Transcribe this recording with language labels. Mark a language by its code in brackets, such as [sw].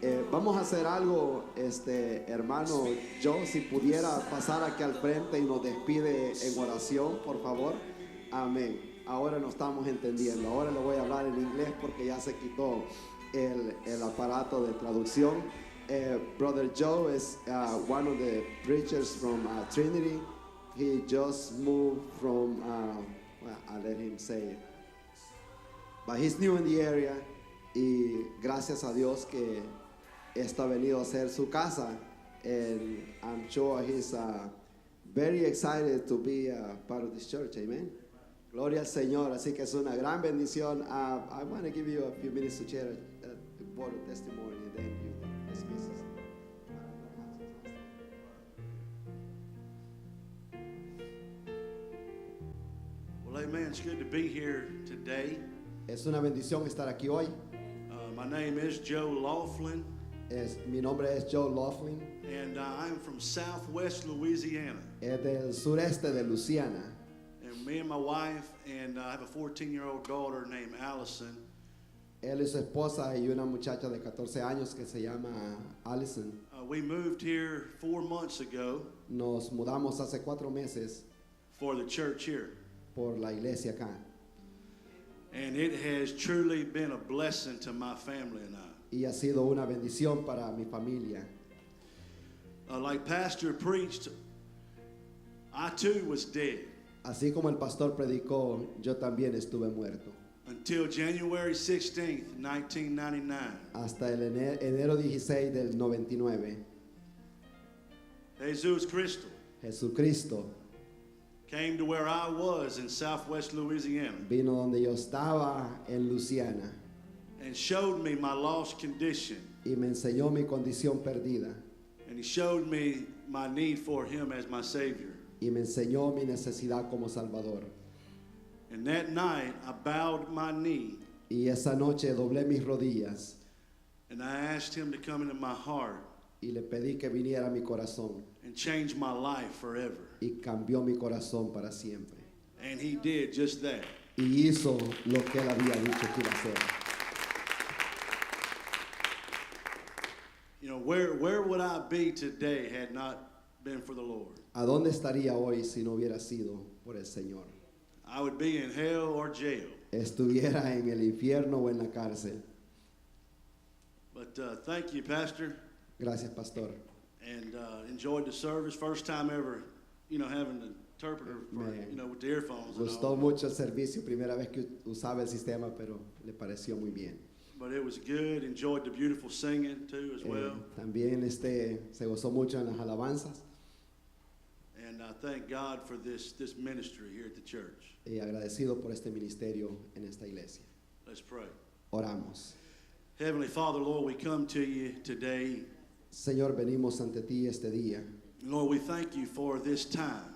[es] Vamos a hacer algo, hermano Joe, si pudiera pasar aquí al frente y nos despide en oración, por favor. Amén. Ahora no estamos entendiendo. Ahora le voy a hablar en inglés porque ya se quitó el aparato de traducción. [en] Brother Joe is one of the preachers from Trinity. He just moved from, well, I'll let him say it. But he's new in the area. [es] Y gracias a Dios que está venido a ser su casa, [en] and I'm sure he's very excited to be part of this church. Amen. [es] Gloria al Señor. Así que es una gran bendición. [en] I want to give you a few minutes to share a word of testimony, and then you dismiss us. Well, amen. It's good to be here today. [es] Es una bendición estar aquí hoy. [en] My name is Joe Laughlin, [es] Mi nombre es Joe Laughlin. [en] and I'm from Southwest Louisiana. [es] Es del sureste de Luisiana. [en] And me and my wife, and I have a 14-year-old daughter named Allison. [es] Él y su esposa y una muchacha de 14 años que se llama Allison. [en] We moved here 4 months ago [es] Nos mudamos hace 4 meses [en] for the church here. [es] por la iglesia acá. [en] And it has truly been a blessing to my family and I. [es] Y ha sido una bendición para mi familia. [en] Like Pastor preached, I too was dead [es] Así como el pastor predicó, yo también estuve muerto. [en] until January 16th, 1999. [es] Hasta el enero 16 del 99. Jesus Cristo Jesucristo [en] came to where I was in southwest Louisiana [es] Vino donde yo estaba en Luisiana [en] and showed me my lost condition. [es] y me enseñó mi condición perdida [en] And he showed me my need for him as my Savior. [es] y me enseñó mi necesidad como Salvador. [en] And that night, I bowed my knee [es] Y esa noche doblé mis rodillas [en] and I asked him to come into my heart [es] y le pedí que viniera a mi corazón [en] and change my life forever. [es] y cambió mi corazón para siempre. [en] And he did just that. [es] Y hizo lo que él había dicho que iba a hacer. [en] You know, where would I be today had not been for the Lord? [es] ¿A dónde estaría hoy si no hubiera sido por el Señor? [en] I would be in hell or jail. [es] Estuviera en el infierno o en la cárcel. [en] But thank you, Pastor, [es] Gracias, pastor. [en] and enjoyed the service. First time ever, you know, having an interpreter for, [es] Me [en] you know, with the earphones and [es] Gustó [en] all. [es] mucho el servicio, primera vez que usaba el sistema, pero le pareció muy bien. [en] But it was good. Enjoyed the beautiful singing too as well. [es] También se gozó mucho en las alabanzas [en] And I thank God for this ministry here at the church. [es] y agradecido por este ministerio en esta iglesia. [en] Let's pray. [es] Oramos. [en] Heavenly Father, Lord, we come to you today. [es] Señor, venimos ante ti este día. [en] Lord, we thank you for this time.